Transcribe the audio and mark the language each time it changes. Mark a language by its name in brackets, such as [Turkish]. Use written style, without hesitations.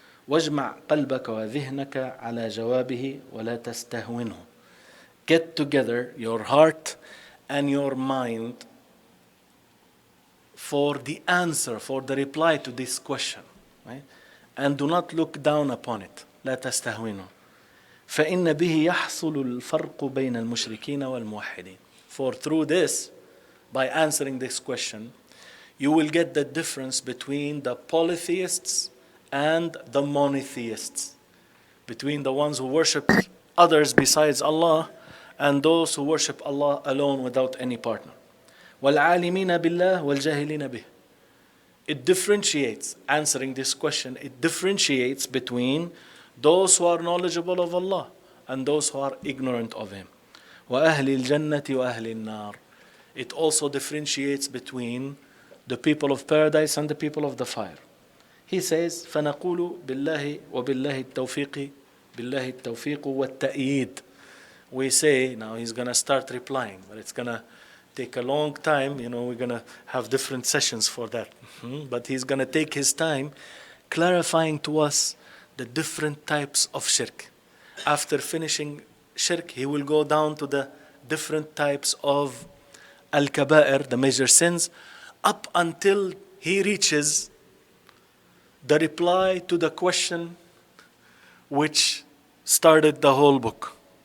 [Arabic] واجمع قلبك وذهنك على جوابه ولا تستهونه. [English] Get together your heart and your mind for the answer, for the reply to this question, right? And do not look down upon it. [Arabic] لا تستهونه. فإن به يحصل الفرق بين المشركين والموحدين. [English] For through this, by answering this question, you will get the difference between the polytheists and the monotheists, between the ones who worship others besides Allah and those who worship Allah alone without any partner. [Arabic] وَالْعَالِمِينَ بِاللَّهِ وَالْجَاهِلِينَ بِهِ. [English] It differentiates, answering this question, it differentiates between those who are knowledgeable of Allah and those who are ignorant of Him. [Arabic] وَأَهْلِ الْجَنَّةِ وَأَهْلِ النَّارِ. [English] It also differentiates between the people of paradise and the people of the fire. He says, [Arabic] فَنَقُولُ بِاللَّهِ وَبِاللَّهِ التَّوْفِيقِ بِاللَّهِ التَّوْفِيقُ وَالتَّأْيِيدِ. [English] We say, now he's going to start replying, but it's going to take a long time. We're going to have different sessions for that. But he's going to take his time clarifying to us the different types of shirk. After finishing shirk, he will go down to the different types of al-kaba'ir, the major sins, up until he reaches the reply to the question which started the whole book.